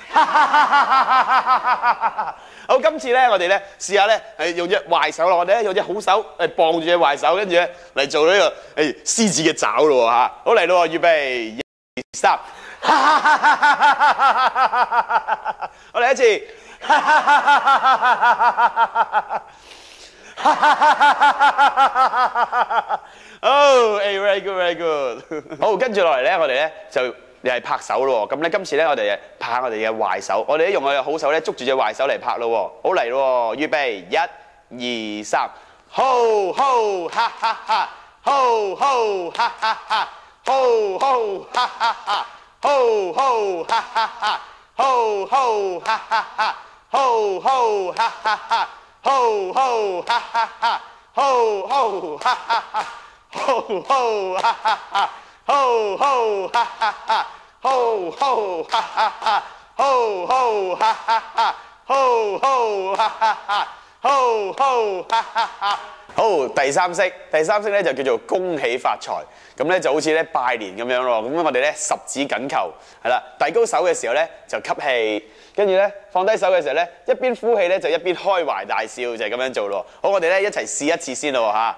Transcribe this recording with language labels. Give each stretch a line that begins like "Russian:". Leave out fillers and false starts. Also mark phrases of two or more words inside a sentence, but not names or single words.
Cantonese: 好，今次咧，我哋咧試下咧，用隻壞手咯，我哋咧用隻好手綁住隻壞手，跟住咧嚟做呢個獅子嘅爪咯嚇。好，嚟咯，預備1、2、3，我嚟一次，哦 ，
English: very good，very good。
Cantonese: 好，跟住落嚟咧，我哋咧就又係拍手咯。咁咧今次咧，我哋拍下我哋嘅壞手，我哋咧用我哋嘅好手咧捉住隻壞手嚟拍咯。好，嚟咯，預備1、2、3，吼吼哈哈哈，吼吼哈哈哈，吼吼哈哈哈，吼吼哈哈哈，吼吼哈哈哈，吼吼哈哈哈，吼吼哈哈哈，吼吼哈哈哈，吼吼哈哈哈。吼吼哈哈哈，吼吼哈哈哈，吼吼哈哈哈，吼吼哈哈哈，吼吼哈哈哈。好，第三式咧就叫做恭喜發財。咁咧就好似咧拜年咁樣咯。咁我哋咧十指緊扣，係啦，遞高手嘅時候咧就吸氣，跟住咧放低手嘅時候咧一邊呼氣咧就一邊開懷大笑，就係咁樣做咯。好，我哋咧一齊試一次先咯嚇。